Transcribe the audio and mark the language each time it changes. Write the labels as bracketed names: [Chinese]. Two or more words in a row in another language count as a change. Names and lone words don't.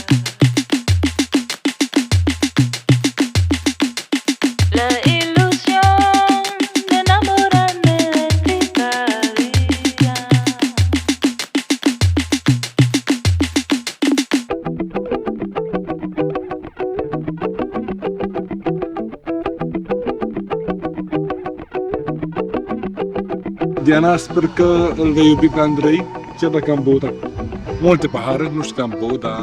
[Spanish] la ilusión de enamorarme de ti cada día. [Romanian] Diana, sper că îl vei iubi pe Andrei, chiar dacă am băut multe pahare, nu știu că am băut, dar